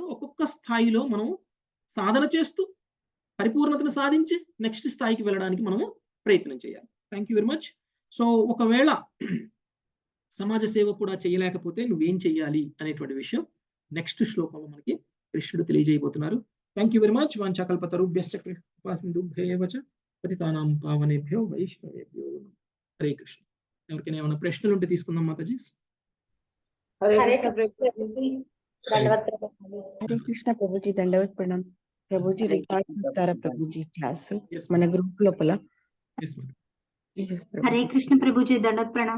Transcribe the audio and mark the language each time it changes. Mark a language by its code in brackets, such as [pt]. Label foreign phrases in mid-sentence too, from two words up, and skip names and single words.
[te] ఒక్కొక్క స్థాయిలో మనం సాధన చేస్తూ పరిపూర్ణతను సాధించి నెక్స్ట్ స్థాయికి వెళ్ళడానికి మనము ప్రయత్నం చేయాలి. [en] Thank you very much. [te] సో ఒకవేళ సమాజ సేవ కూడా చేయలేకపోతే నువ్వేం చేయాలి అనేటువంటి విషయం నెక్స్ట్ శ్లోకంలో మనకి కృష్ణుడు తెలియజేయబోతున్నారు. [en] Thank you very much. [sa] వాంఛాకల్పతరుభ్యశ్చ కృపాసింధుభ్యేవ చ పతితానాం పావనేభ్యో వైష్ణవేభ్యో నమః. [te] హరే కృష్ణ. ఎవరికైనా ఏమైనా ప్రశ్నలు ఉంటే తీసుకుందాం మాతాజీ. హరే కృష్ణ ప్రభుజీ, దండవత్ ప్రణాం. ప్రభుజీ రికార్డ్ చేస్తారా ప్రభుజీ క్లాస్ మన గ్రూప్ లోపల? హరే కృష్ణ ప్రభుజీ, దండవత్ ప్రణాం.